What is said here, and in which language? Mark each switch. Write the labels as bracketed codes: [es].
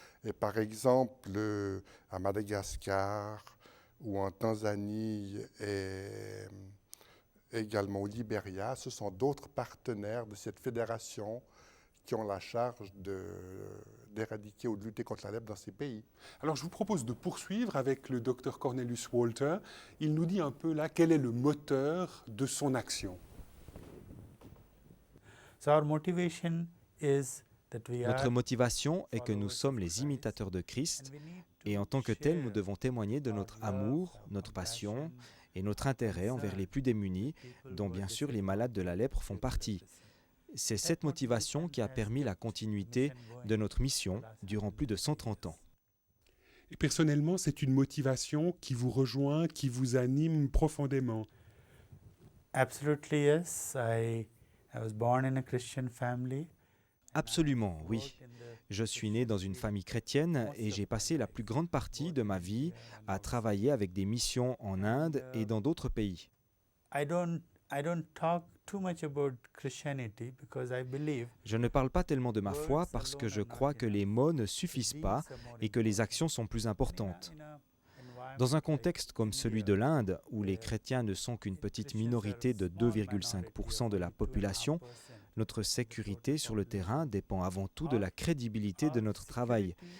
[fr] Et par exemple, à Madagascar ou en Tanzanie et également au Libéria, ce sont d'autres partenaires de cette fédération qui ont la charge d'éradiquer ou de lutter contre la lèpre dans ces pays. Alors, je vous propose de poursuivre avec le docteur Cornelius Walter. Il nous dit un peu là quel est le moteur de son action. [en] So our motivation is that we [fr] Notre [en] are [fr] motivation est que nous sommes les imitateurs de Christ et en tant que tels, nous devons témoigner de notre amour, notre passion et notre intérêt envers les plus démunis, dont bien sûr les malades de la lèpre font partie. C'est cette motivation qui a permis la continuité de notre mission durant plus de 130 ans. Et personnellement, c'est une motivation qui vous rejoint, qui vous anime profondément. [en] Absolutely yes. I was born in a Christian family. [fr] Absolument, oui. Je suis né dans une famille chrétienne et j'ai passé la plus grande partie de ma vie à travailler avec des missions en Inde et dans d'autres pays. [en] I don't talk too much about Christianity because I believe [fr] Je ne parle pas tellement de ma foi parce que je crois que les mots ne suffisent pas et que les actions sont plus importantes. Dans un contexte comme celui de l'Inde, où les chrétiens ne sont qu'une petite minorité de 2,5% de la population, notre sécurité sur le terrain dépend avant tout de la crédibilité de notre travail.